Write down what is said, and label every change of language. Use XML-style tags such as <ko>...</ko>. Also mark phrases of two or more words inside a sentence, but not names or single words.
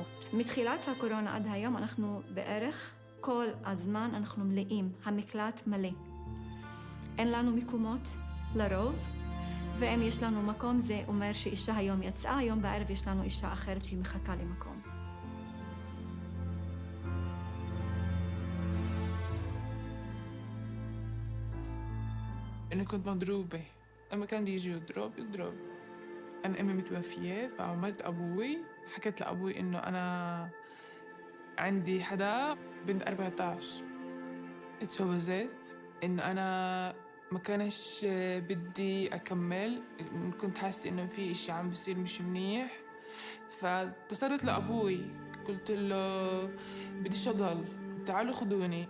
<he>מתחילת הקורונה עד היום אנחנו בערך כל הזמן אנחנו מלאים, המקלט מלא. אין לנו מקומות לרוב, ואם יש לנו מקום זה אומר שאישה היום יצאה, היום בערב יש לנו אישה אחרת שהיא מחכה למקום.</he> <ar>أنا كنت مضروبة، لما كان يجي يضرب. أنا أمي متوفية، فعملت أبوي، حكيت لأبوي إنه أنا عندي حدا بنت 14 اتجوزت، إنه أنا ما كانش بدي أكمل، كنت حاسة إنه في إشي عم بيصير مش منيح، فاتصلت لأبوي قلت له بديش أضل، تعالوا خدوني.</ar>